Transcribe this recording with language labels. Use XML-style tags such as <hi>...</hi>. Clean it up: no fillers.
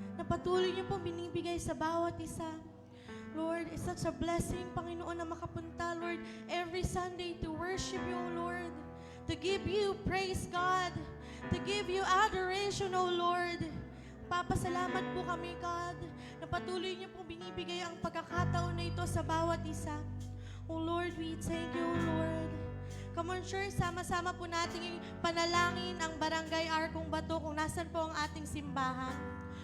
<tl>patuloy niyo pong binibigay sa bawat isa.</tl> <en>Lord, it's such a blessing, Panginoon,</en> <tl>na makapunta,</tl> <en>Lord, every Sunday to worship you, O Lord. To give you praise, God. To give you adoration, O Lord.</en> <tl>Papasalamat po kami, God, na patuloy niyo pong binibigay ang pagkakataon na ito sa bawat isa.</tl> <en>O Lord, we thank you, O Lord. Come on, church,</en> <tl>sama-sama po natin panalangin ang Barangay Arkong Bato kung nasan po ang ating simbahan.</tl>